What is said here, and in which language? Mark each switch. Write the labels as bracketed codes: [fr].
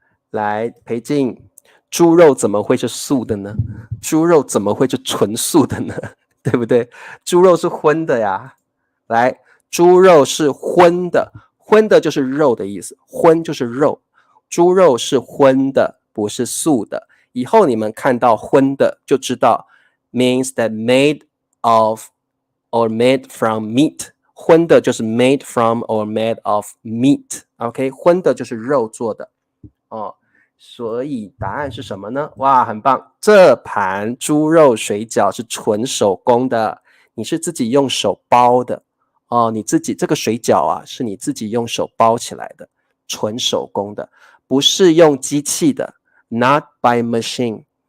[zh] 来，裴静，猪肉怎么会是素的呢？猪肉怎么会是纯素的呢？对不对？猪肉是荤的呀。来，猪肉是荤的，荤的就是肉的意思，荤就是肉。猪肉是荤的，不是素的。以后你们看到荤的就知道 [en] means that made of or made from meat. [zh] 荤的就是 [en] made from or made of meat. [zh] OK， 荤的就是肉做的哦。所以答案是什么呢？哇，很棒！这盘猪肉水饺是纯手工的，你是自己用手包的哦。你自己这个水饺啊，是你自己用手包起来的，纯手工的，不是用机器的 ， [en] not by machine.